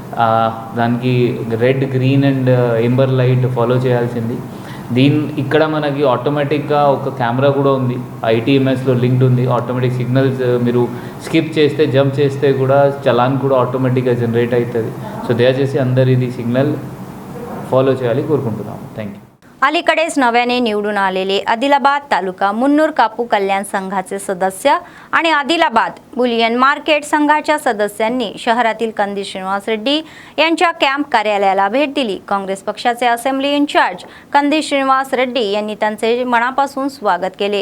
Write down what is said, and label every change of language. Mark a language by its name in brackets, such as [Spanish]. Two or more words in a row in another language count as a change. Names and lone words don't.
[Telugu] దానికి [English] red, green and amber light follow [Telugu] చేయాల్సింది. ఇక్కడ మనకి ఆటోమేటిక్గా ఒక కెమెరా కూడా ఉంది, ITMSలో లింక్డ్ ఉంది. [English] automatic signals [Telugu] మీరు స్కిప్ చేస్తే, జంప్ చేస్తే కూడా చలాన్ కూడా ఆటోమేటిక్గా జనరేట్ అవుతుంది. సో దయచేసి అందరు ఇది [English] signal follow [Telugu] చేయాలి కోరుకుంటున్నాము. [English] thank you. [Marathi] अलीकडेच नव्याने निवडून आलेले आदिलाबाद तालुका मुन्नूर कापू कल्याण संघाचे सदस्य आणि आदिलाबाद [English] bullion market [Marathi] संघाच्या सदस्यांनी शहरातील कंदी श्रीनिवास रेड्डी यांच्या कॅम्प कार्यालयाला भेट दिली. काँग्रेस पक्षाचे [English] assembly incharge [Marathi] कंदी श्रीनिवास रेड्डी यांनी त्यांचे मनापासून स्वागत केले.